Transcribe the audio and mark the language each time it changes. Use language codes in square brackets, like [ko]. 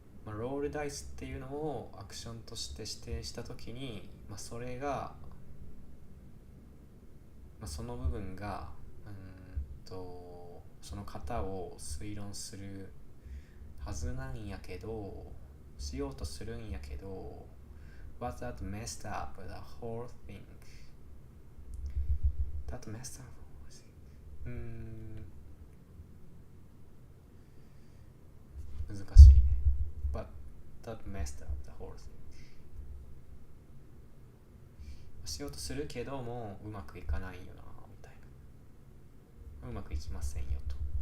[ja] ロールダイスっていうのをアクションとして指定したときに、それが、その部分がその型を推論しようとするんやけど [en] But that messed up the whole thing. That messed up. [ja] 難しいね。 [en] But that messed up the whole thing. [ja] しようとするけどもうまくいかないよなみたいな、うまくいきませんよと。